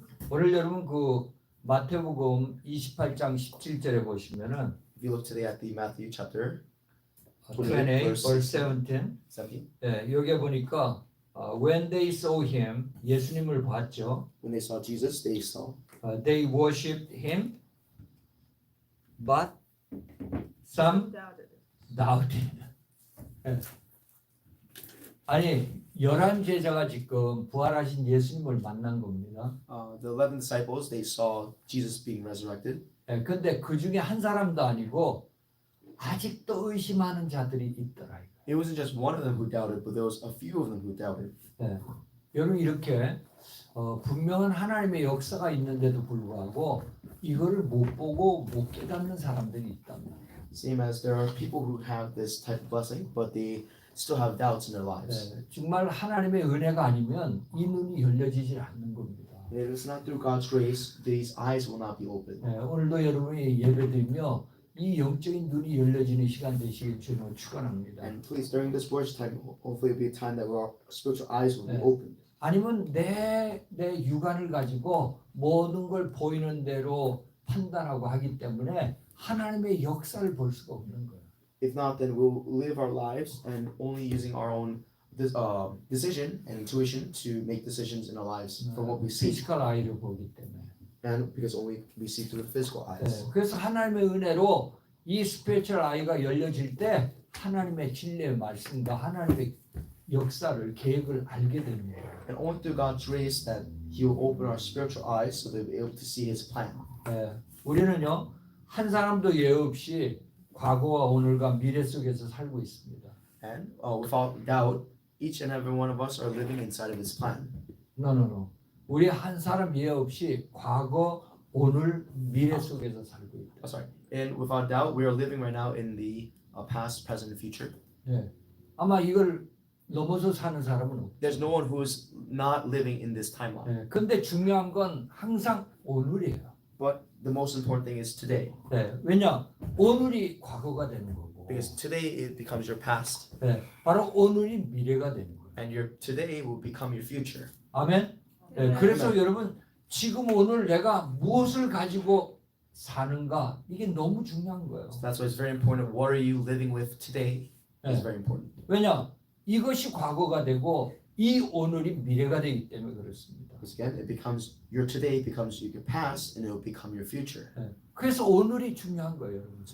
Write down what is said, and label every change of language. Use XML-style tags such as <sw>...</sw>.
<ko>오늘 여러분 그 마태복음 28장 17절에 보시면은</ko> <en>If you look today at the Matthew chapter 28 verse 17. 17,</en> <ko>예, 여기 보니까</ko> <en>when they saw him</en> <ko>예수님을 봤죠.</ko> <en>when they saw Jesus, they saw They worshipped him, but some Doubted it. doubted. 예.</en> <ko>아니 11 제자가 지금 부활하신 예수님을 만난 겁니다.</ko> <en>the 11 disciples. They saw Jesus being resurrected.</en> <ko>예, 근데 그 중에 한 사람도 아니고 아직도 의심하는 자들이 있더라.</ko> <en>It wasn't just one of them who doubted, but there was a few of them who doubted.</en> <ko>예. 여러분 이렇게 분명한 하나님의 역사가 있는데도 불구하고 이거를 못 보고 못 깨닫는 사람들이 있답니다.</ko> <en>Same as there are people who have this type of blessing, but they still have doubts in their lives.</en> <ko>예, 정말 하나님의 은혜가 아니면 이 눈이 열려지질 않는 겁니다.</ko> <en>It is not through God's grace; these eyes will not be opened.</en> <ko>예, 오늘도 여러분이 예배드리며 이 영적인 눈이 열려지는 시간 되시길 주님을 축원합니다.</ko> <en>And please, during this worship time, hopefully, it'll be a time that our spiritual eyes will be Yeah. opened.</en> <ko>아니면 내 육안을 가지고 모든 걸 보이는 대로 판단하고 하기 때문에 하나님의 역사를 볼 수가 없는 거예요.</ko> <en>If not, then we'll live our lives and only using our own decision and intuition to make decisions in our lives from what we see,</en> <ko>피지컬 아이를 보기 때문에.</ko> <en>and because only we see through the physical eyes.</en> <ko>네, 그래서 하나님의 은혜로 이 스피리추얼 아이가 열려질 때 하나님의 진리의 말씀과 하나님의 역사를 계획을 알게 되는 거예요.</ko> <en>And only through God's grace that He will open our spiritual eyes so that we'll be able to see His plan.</en> <ko>네, 우리는요 한 사람도 예외 없이 과거와 오늘과 미래 속에서 살고 있습니다.</ko> <en>And without doubt, each and every one of us are living inside of His plan. No.</en> <ko>우리 한 사람 예외 없이 과거, 오늘, 미래 속에서 살고 있다.</ko> <en>Sorry. And without doubt, we are living right now in the past, present, and future.</en> <ko>네, 아마 이걸 넘어서 사는 사람은 없다.</ko> <en>There's no one who is not living in this timeline.</en> <ko>네, 근데 중요한 건 항상 오늘이에요.</ko> <en>But the most important thing is today,</en> <ko>네, 왜냐? 오늘이 과거가 되는 거고,</ko> <en>because today it becomes your past,</en> <ko>네, 바로 오늘이 미래가 되는 거예요.</ko> <en>and your today will become your future.</en> <ko>아멘. 네, 그래서 여러분 지금 오늘 내가 무엇을 가지고 사는가 이게 너무 중요한 거예요.</ko> <en>So that's why it's very important. What are you living with today is</en> <ko>네.</ko> <en>very important.</en> <ko>왜냐? 이것이 과거가 되고 이 오늘이 미래가 되기 때문에 그렇습니다.</ko> <en>Because again, it becomes your today becomes your past, and it will become your future.</en> <ko>네, 그래서 오늘이 중요한 거예요, 여러분.</ko>